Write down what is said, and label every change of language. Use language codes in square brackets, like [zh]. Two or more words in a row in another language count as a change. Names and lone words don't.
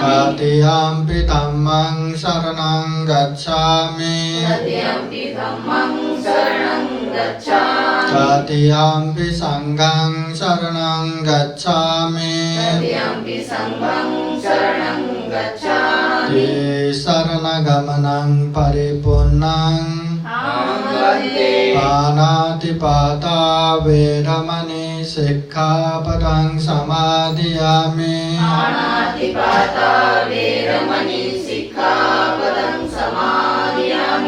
[pi] तृतीयम्पि धम्मं शरणं गच्छामि तृतीयम्पि धम्मं शरणं गच्छामि तृतीयम्पि संघं शरणं गच्छामि तृतीयम्पि संघं शरणं गच्छामि शरणगमनं परिपूर्णं अहं वन्दे पानातिपाता वेरमणि शिक्षापदं समादियामि पाणातिपाता वेरमणि सिक्खापदं समादियामि